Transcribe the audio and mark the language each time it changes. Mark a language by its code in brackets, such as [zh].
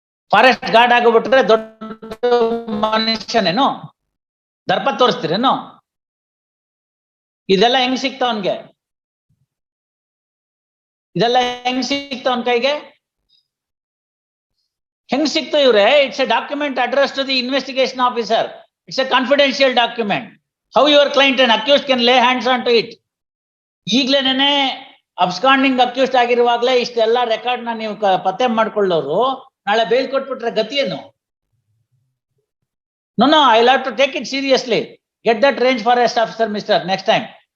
[kn] Forest guard ಆಗೋಗ್ಬಿಟ್ರೆ ದೊಡ್ಡ ಮನುಷ್ಯನೇನು? ದರ್ಪ ತೋರಿಸ್ತೀರೇನು? ಇದೆಲ್ಲ ಹೆಂಗ್ ಸಿಕ್ತಾವನ್ಗೆ? ಇದೆಲ್ಲ ಹೆಂಗ್ ಸಿಕ್ತಾವನ್ ಕೈಗೆ? ಹೆಂಗ್ ಸಿಕ್ತು ಇವ್ರೆ? [en] It's a document address to the investigation officer. It's a confidential document. How your client and accused can lay hands onto it? [kn] ಈಗ್ಲೇನೆ absconding accused ಆಗಿರುವಾಗ್ಲೇ ಇಷ್ಟೆಲ್ಲ ರೆಕಾರ್ಡ್ ನ ನೀವು ಪತ್ತೆ ಮಾಡ್ಕೊಳ್ಳೋರು ನಾಳೆ ಬೇಲ್ ಕೊಟ್ಬಿಟ್ರೆ ಗತಿ ಏನು? [en] No, I'll have to take it seriously. Get that range forest officer, mister, next time.